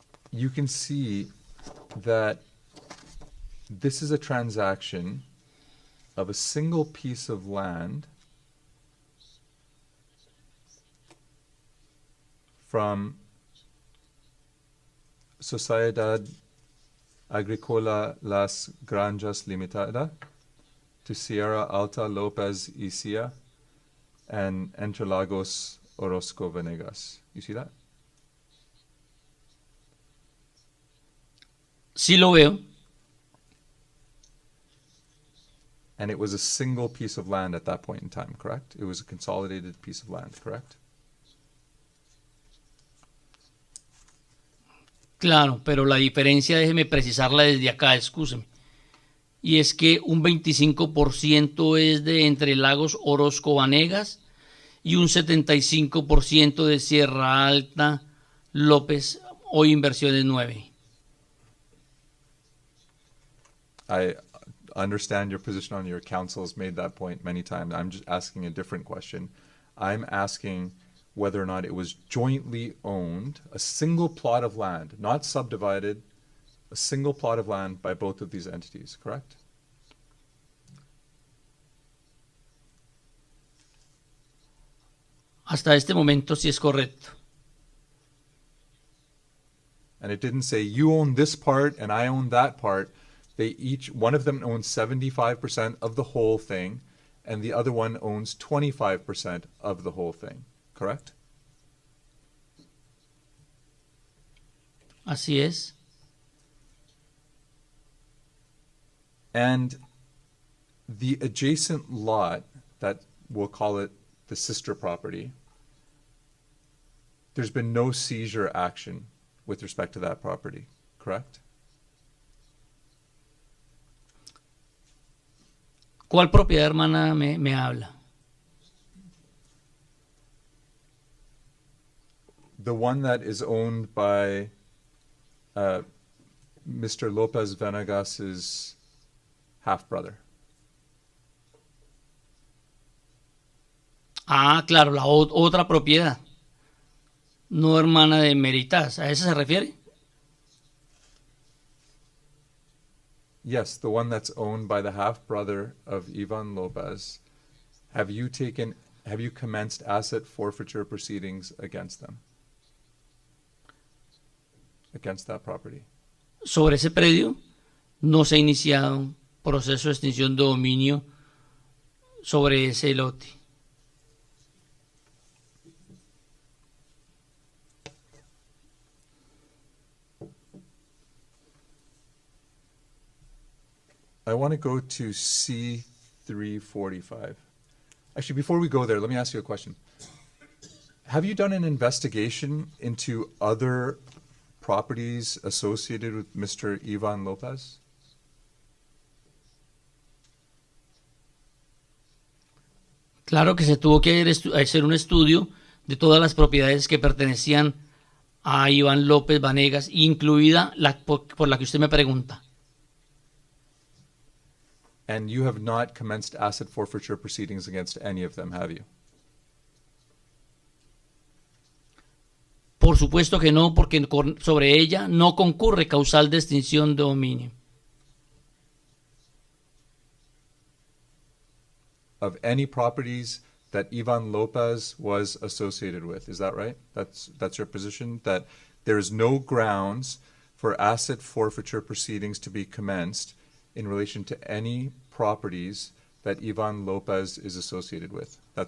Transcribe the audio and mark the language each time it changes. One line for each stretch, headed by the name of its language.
English: You can see that this is a transaction of a single piece of land from Sociedad Agrícola Las Granjas Limitada to Sierra Alta López y Cia and Entrelagos Orozco Venegas. You see that?
Spanish: Sí lo veo.
English: And it was a single piece of land at that point in time, correct? It was a consolidated piece of land, correct?
Spanish: Claro, pero la diferencia, déjeme precisarla desde acá, excúseme. Y es que un 25% es de Entre Lagos Orozco Vanegas y un 75% de Sierra Alta López, hoy Inversiones 9.
English: I understand your position on your counsel has made that point many times. I'm just asking a different question. I'm asking whether or not it was jointly owned, a single plot of land, not subdivided, a single plot of land by both of these entities, correct?
Spanish: Hasta este momento sí es correcto.
English: And it didn't say you own this part and I own that part. They each, one of them owns 75% of the whole thing, and the other one owns 25% of the whole thing, correct?
Spanish: Así es.
English: And the adjacent lot, that we'll call it the sister property, there's been no seizure action with respect to that property, correct?
Spanish: ¿Cuál propiedad hermana me habla?
English: The one that is owned by Mr. Lopez Venegas's half-brother.
Spanish: Ah, claro, la otra propiedad. No hermana de Meritas. ¿A esa se refiere?
English: Yes, the one that's owned by the half-brother of Ivan Lopez. Have you commenced asset forfeiture proceedings against them? Against that property?
Spanish: Sobre ese predio no se ha iniciado un proceso de extinción de dominio sobre ese lote.
English: I want to go to C345. Actually, before we go there, let me ask you a question. Have you done an investigation into other properties associated with Mr. Ivan Lopez?
Spanish: Claro que se tuvo que hacer un estudio de todas las propiedades que pertenecían a Iván López Vanegas, incluida la por la que usted me pregunta.
English: And you have not commenced asset forfeiture proceedings against any of them, have you?
Spanish: Por supuesto que no, porque sobre ella no concurre causal de extinción de dominio.
English: Of any properties that Ivan Lopez was associated with, is that right? That's your position? That there is no grounds for asset forfeiture proceedings to be commenced in relation to any properties that Ivan Lopez is associated with.